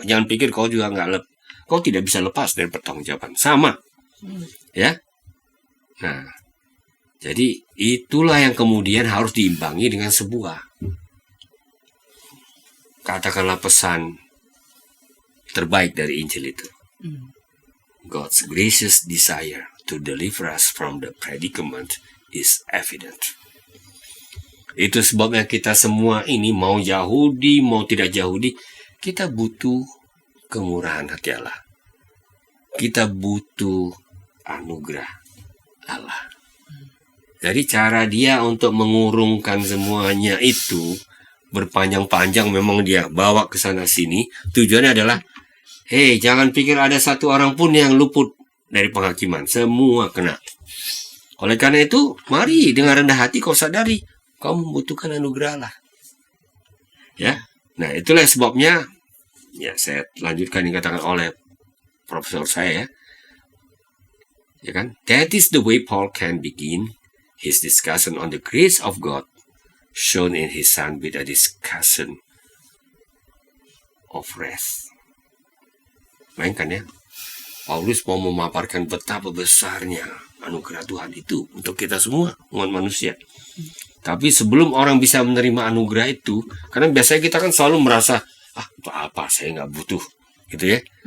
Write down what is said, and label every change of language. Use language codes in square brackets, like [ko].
[id] Jangan pikir kau juga kau tidak bisa lepas dari pertanggungjawaban. Sama. Ya. Nah, jadi itulah yang kemudian harus diimbangi dengan sebuah, katakanlah, pesan terbaik dari Injil itu. [en] God's gracious desire to deliver us from the predicament is evident. [id] Itu sebabnya kita semua ini, mau Yahudi, mau tidak Yahudi, kita butuh kemurahan hati Allah. Kita butuh anugerah Allah. Jadi cara dia untuk mengurungkan semuanya itu berpanjang-panjang, memang dia bawa ke sana sini. Tujuannya adalah, jangan pikir ada satu orang pun yang luput dari penghakiman. Semua kena. Oleh karena itu, mari dengan rendah hati kau sadari kau membutuhkan anugerah Allah. Ya. Nah, itulah sebabnya ya saya lanjutkan yang dikatakan oleh profesor saya ya. Ya kan? [en] That is the way Paul can begin his discussion on the grace of God shown in his son with a discussion of rest. [id] Bayangkan ya, Paulus mau memaparkan betapa besarnya anugerah Tuhan itu untuk kita semua, umat manusia. Tapi sebelum orang bisa menerima anugerah itu, karena biasanya kita kan selalu merasa, itu apa, saya nggak butuh, gitu ya.